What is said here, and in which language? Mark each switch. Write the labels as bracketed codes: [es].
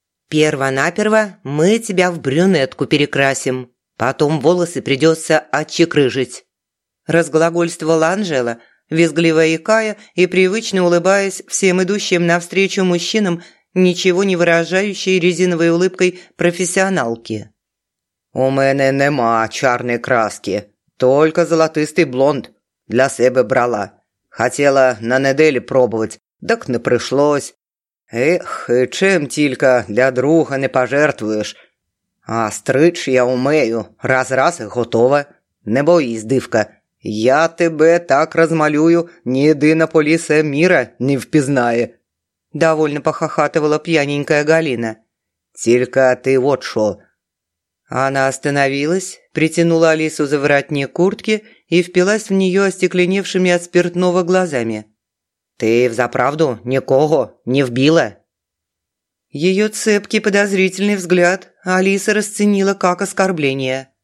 [ru] «Первонаперво мы тебя в брюнетку перекрасим. Потом волосы придется отчекрыжить», – разглагольствовала Анжела, визгливо икая и привычно улыбаясь всем идущим навстречу мужчинам, ничего не выражающей резиновой улыбкой профессионалки. [uk] «У мене нема чарної краски, тільки золотистий блонд для себе брала. Хотіла на неділі пробувати, так не прийшлось. Ех, чим тільки для друга не пожертвуєш? [ru] А стрич я умею, раз-раз готова. [uk] Не боїсь, дивка, я тебе так розмалюю, ні єдина поліція міра не впізнає». [ru] Довольно похахатувала п'яненька Галина. [uk] «Тільки ти от що». [ru] Она остановилась, притянула Алису за воротник куртки и впилась в нее остекленевшими от спиртного глазами. «Ты взаправду никого не вбила?» Ее цепкий подозрительный взгляд Алиса расценила как оскорбление.